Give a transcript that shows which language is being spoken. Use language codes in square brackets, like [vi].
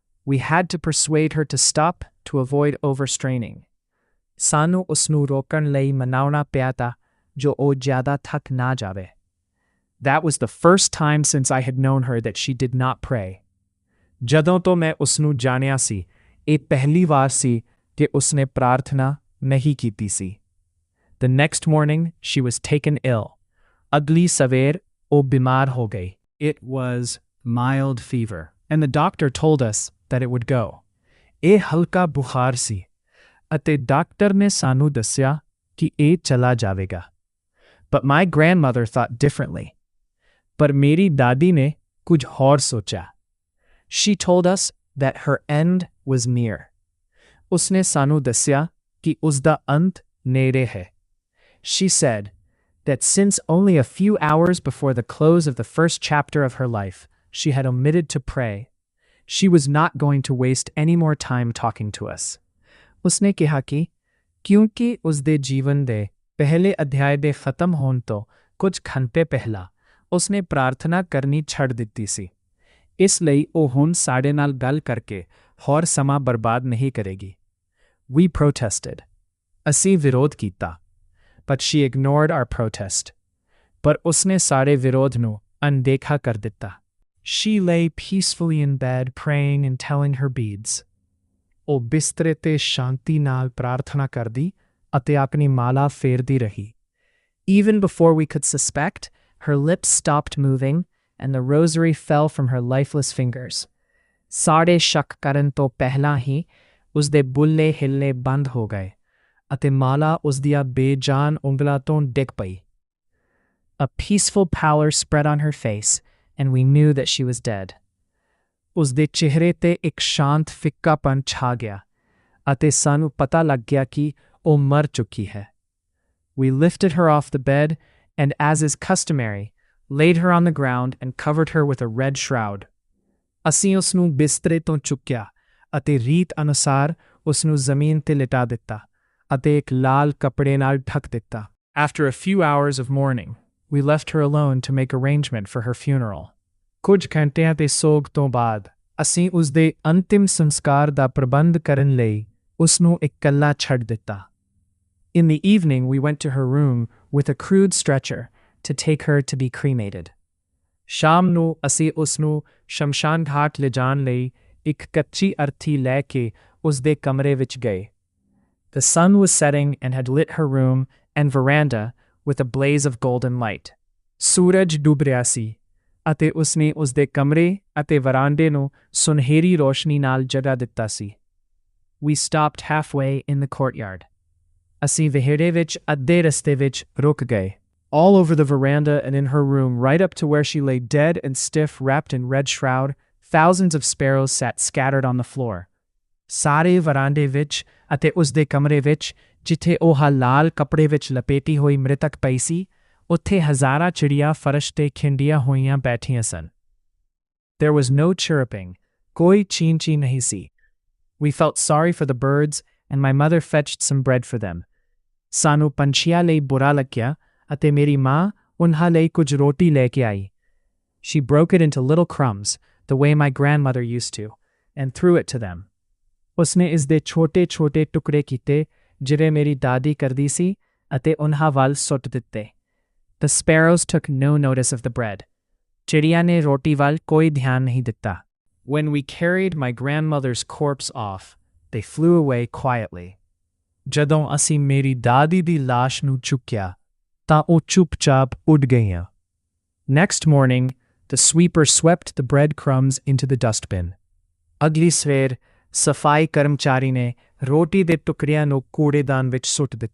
[en] We had to persuade her to stop to avoid overstraining. [pa] ਸਾਨੂੰ ਉਸਨੂੰ ਰੋਕਣ ਲਈ ਮਨਾਉਣਾ ਪਿਆ ਤਾ ਜੋ ਉਹ ਜ਼ਿਆਦਾ ਥੱਕ ਨਾ ਜਾਵੇ। [en] That was the first time since I had known her that she did not pray. [pa] ਜਦੋਂ ਤੋਂ ਮੈਂ ਉਸਨੂੰ ਜਾਣਿਆ ਸੀ, ਇਹ ਪਹਿਲੀ ਵਾਰ ਸੀ ਕਿ ਉਸਨੇ ਪ੍ਰਾਰਥਨਾ ਨਹੀਂ ਕੀਤੀ ਸੀ। [en] The next morning, she was taken ill. [pa] ਅਗਲੀ ਸਵੇਰ ਉਹ ਬਿਮਾਰ ਹੋ ਗਈ। [en] It was mild fever, and the doctor told us that it would go. [pa] ਇਹ ਹਲਕਾ ਬੁਖਾਰ ਸੀ, ਅਤੇ ਡਾਕਟਰ ਨੇ ਸਾਨੂੰ ਦੱਸਿਆ ਕਿ ਇਹ ਚਲਾ ਜਾਵੇਗਾ। [en] But my grandmother thought differently. [pa] ਪਰ ਮੇਰੀ ਦਾਦੀ ਨੇ ਕੁਝ ਹੋਰ ਸੋਚਿਆ। [en] She told us that her end was near. [pa] ਉਸਨੇ ਸਾਨੂੰ ਦੱਸਿਆ ਕਿ ਉਸਦਾ ਅੰਤ ਨੇੜੇ ਹੈ। [en] She said that since only a few hours before the close of the first chapter of her life, she had omitted to pray, she was not going to waste any more time talking to us. [pa] ਉਸਨੇ ਕਿਹਾ ਕਿ ਕਿਉਂਕਿ ਉਸਦੇ ਜੀਵਨ ਦੇ ਪਹਿਲੇ ਅਧਿਆਇ ਦੇ ਖਤਮ ਹੋਣ ਤੋਂ ਕੁਝ ਘੰਟੇ ਪਹਿਲਾਂ ਉਸਨੇ ਪ੍ਰਾਰਥਨਾ ਕਰਨੀ ਛੱਡ ਦਿੱਤੀ ਸੀ, ਇਸ ਲਈ ਉਹ ਹੁਣ ਸਾਡੇ ਨਾਲ ਗੱਲ ਕਰਕੇ ਹੋਰ ਸਮਾਂ ਬਰਬਾਦ ਨਹੀਂ ਕਰੇਗੀ। [en] We protested. [pa] ਅਸੀਂ ਵਿਰੋਧ ਕੀਤਾ। [en] But she ignored our protest. [pa] ਪਰ ਉਸਨੇ ਸਾਡੇ ਵਿਰੋਧ ਨੂੰ ਅਣਦੇਖਾ ਕਰ ਦਿੱਤਾ। [en] She lay peacefully in bed, praying and telling her beads. [pa] ਉਹ ਬਿਸਤਰੇ ਤੇ ਸ਼ਾਂਤੀ ਨਾਲ ਪ੍ਰਾਰਥਨਾ ਕਰਦੀ ਅਤੇ ਆਪਣੀ ਮਾਲਾ ਫੇਰਦੀ ਰਹੀ। [en] Even before we could suspect, her lips stopped moving and the rosary fell from her lifeless fingers. [pa] ਸਾਡੇ ਸ਼ੱਕ ਕਰਨ ਤੋਂ ਪਹਿਲਾਂ ਹੀ ਉਸਦੇ ਬੁੱਲੇ ਹਿੱਲਣੇ ਬੰਦ ਹੋ ਗਏ ਅਤੇ ਮਾਲਾ ਉਸਦੀਆਂ ਬੇਜਾਨ ਉਂਗਲਾਂ ਤੋਂ ਡਿੱਗ ਪਈ। [en] A peaceful pallor spread on her face, and we knew that she was dead. [pa] ਉਸਦੇ ਚਿਹਰੇ ਤੇ ਇੱਕ ਸ਼ਾਂਤ ਫਿੱਕਾਪਨ ਛਾ ਗਿਆ ਅਤੇ ਸਾਨੂੰ ਪਤਾ ਲੱਗ ਗਿਆ ਕਿ ਉਹ ਮਰ ਚੁੱਕੀ ਹੈ। [en] We lifted her off the bed and, as is customary, laid her on the ground and covered her with a red shroud. [pa] ਅਸੀਂ ਉਸਨੂੰ ਬਿਸਤਰੇ ਤੋਂ ਚੁੱਕਿਆ ਅਤੇ ਰੀਤ ਅਨੁਸਾਰ ਉਸਨੂੰ ਜ਼ਮੀਨ ਤੇ ਲਿਟਾ ਦਿੱਤਾ ਅਤੇ ਇੱਕ ਲਾਲ ਕੱਪੜੇ ਨਾਲ ਢੱਕ ਦਿੱਤਾ। [en] After a few hours of mourning, we left her alone to make arrangement for her funeral. [pa] ਕੁਝ ਘੰਟਿਆਂ ਦੇ ਸੋਗ ਤੋਂ ਬਾਅਦ ਅਸੀਂ ਉਸਦੇ ਅੰਤਿਮ ਸੰਸਕਾਰ ਦਾ ਪ੍ਰਬੰਧ ਕਰਨ ਲਈ ਉਸਨੂੰ ਇਕੱਲਾ ਛੱਡ ਦਿੱਤਾ। [en] In the evening, we went to her room with a crude stretcher to take her to be cremated. [pa] ਸ਼ਾਮ ਨੂੰ ਅਸੀਂ ਉਸਨੂੰ ਸ਼ਮਸ਼ਾਨ ਘਾਟ ਲਿਜਾਣ ਲਈ ਇੱਕ ਕੱਚੀ ਅਰਥੀ ਲੈ ਕੇ ਉਸਦੇ ਕਮਰੇ ਵਿੱਚ ਗਏ। [en] The sun was setting and had lit her room and veranda with a blaze of golden light. [pa] ਸੂਰਜ ਡੁੱਬ ਰਿਹਾ ਸੀ ਅਤੇ ਉਸਨੇ ਉਸਦੇ ਕਮਰੇ ਅਤੇ ਵਰਾਂਡੇ ਨੂੰ ਸੁਨਹਿਰੀ ਰੋਸ਼ਨੀ ਨਾਲ ਜਗਾ ਦਿੱਤਾ ਸੀ। [en] We stopped halfway in the courtyard. [pa] ਅਸੀਂ ਵਿਹੜੇ ਵਿੱਚ ਅੱਧੇ ਰਸਤੇ ਵਿੱਚ ਰੁਕ ਗਏ। [en] All over the veranda and in her room, right up to where she lay dead and stiff, wrapped in red shroud, thousands of sparrows sat scattered on the floor. [pa] ਸਾਰੇ ਵਰਾਂਡੇ ਵਿੱਚ ਅਤੇ ਉਸਦੇ ਕਮਰੇ ਵਿੱਚ ਜਿੱਥੇ ਉਹ ਲਾਲ ਕੱਪੜੇ ਵਿੱਚ ਲਪੇਟੀ ਹੋਈ ਮ੍ਰਿਤਕ ਪਈ ਸੀ, ਉੱਥੇ ਹਜ਼ਾਰਾਂ ਚਿੜੀਆਂ ਫਰਸ਼ ਤੇ ਖਿੰਡੀਆਂ ਹੋਈਆਂ ਬੈਠੀਆਂ ਸਨ। [en] There was no chirruping. [pa] ਕੋਈ ਚੀਂ-ਚੀਂ ਨਹੀਂ ਸੀ। [en] We felt sorry for the birds and my mother fetched some bread for them. [pa] ਸਾਨੂੰ ਪੰਛੀਆਂ ਲਈ ਬੁਰਾ ਲੱਗਿਆ ਅਤੇ ਮੇਰੀ ਮਾਂ ਉਨ੍ਹਾਂ ਲਈ ਕੁਝ ਰੋਟੀ ਲੈ ਕੇ ਆਈ। [en] She broke it into little crumbs, the way my grandmother used to, and threw it to them. [pa] ਉਸਨੇ ਇਸ ਦੇ ਛੋਟੇ-ਛੋਟੇ ਟੁਕੜੇ ਕੀਤੇ ਜਿਹੜੇ ਮੇਰੀ ਦਾਦੀ ਕਰਦੀ ਸੀ ਅਤੇ ਉਨ੍ਹਾਂ ਵੱਲ ਸੁੱਟ ਦਿੱਤੇ। [en] The sparrows took no notice of the bread. [pa] ਚਿੜੀਆਂ ਨੇ ਰੋਟੀ ਵੱਲ ਕੋਈ ਧਿਆਨ ਨਹੀਂ ਦਿੱਤਾ। [en] When we carried my grandmother's corpse off, they flew away quietly. [pa] ਜਦੋਂ ਅਸੀਂ ਮੇਰੀ ਦਾਦੀ ਦੀ ਲਾਸ਼ ਨੂੰ ਚੁੱਕਿਆ ਤਾਂ ਉਹ ਚੁੱਪਚਾਪ ਉੱਡ ਗਈਆਂ। [en] Next morning, the sweeper swept the breadcrumbs into the dustbin. [pa] ਅਗਲੀ ਸਵੇਰ ਸਫਾਈ ਕਰਮਚਾਰੀ ਨੇ ਰੋਟੀ ਦੇ ਟੁਕੜਿਆਂ ਨੂੰ ਕੂੜੇਦਾਨ ਵਿੱਚ ਸੁੱਟ ਦਿੱਤਾ।